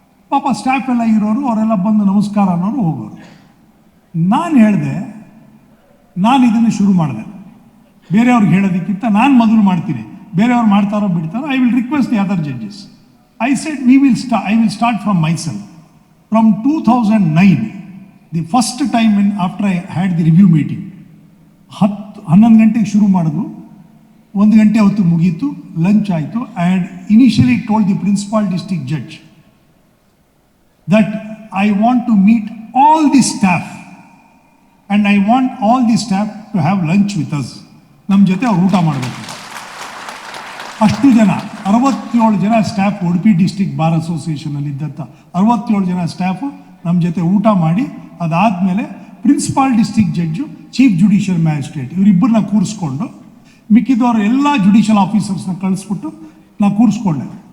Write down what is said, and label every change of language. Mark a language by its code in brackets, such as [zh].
[kn] ಪಾಪ ಸ್ಟಾಫ್ ಎಲ್ಲ ಇರೋರು, ಅವರೆಲ್ಲ ಬಂದು ನಮಸ್ಕಾರ ಅನ್ನೋರು ಹೋಗೋರು. ನಾನು ಹೇಳಿದೆ, ನಾನು ಇದನ್ನು ಶುರು ಮಾಡಿದೆ, ಬೇರೆಯವ್ರಿಗೆ ಹೇಳೋದಕ್ಕಿಂತ ನಾನು ಮೊದಲು ಮಾಡ್ತೀನಿ, ಬೇರೆಯವ್ರು ಮಾಡ್ತಾರೋ ಬಿಡ್ತಾರೋ, [en] I will request the other judges. I said I will start from myself. From 2009, the first time after I had the review meeting, [kn] 11 ಗಂಟೆಗೆ ಶುರು ಮಾಡಿದ್ರು, 1 ಗಂಟೆ ಹೊತ್ತು ಮುಗೀತು, ಲಂಚ್ ಆಯಿತು. [en] And initially told the principal district judge that I want to meet all the staff and I want all the staff to have lunch with us. [kn] ನಮ್ಮ ಜೊತೆ ಅವ್ರು ಊಟ ಮಾಡಬೇಕು. ಅಷ್ಟು ಜನ 67 ಜನ ಸ್ಟಾಫ್, ಉಡುಪಿ ಡಿಸ್ಟ್ರಿಕ್ಟ್ ಬಾರ್ ಅಸೋಸಿಯೇಷನಲ್ಲಿ ಇದ್ದಂಥ 67 ಜನ ಸ್ಟಾಫು ನಮ್ಮ ಜೊತೆ ಊಟ ಮಾಡಿ, ಅದಾದಮೇಲೆ principal district judge, chief judicial magistrate ಇವರಿಬ್ಬರನ್ನ ಕೂರಿಸ್ಕೊಂಡು, ಮಿಕ್ಕಿದವರು ಎಲ್ಲ ಜುಡಿಷಿಯಲ್ ಆಫೀಸರ್ಸ್ನ ಕಳಿಸ್ಬಿಟ್ಟು ನಾ ಕೂರಿಸ್ಕೊಂಡೆ.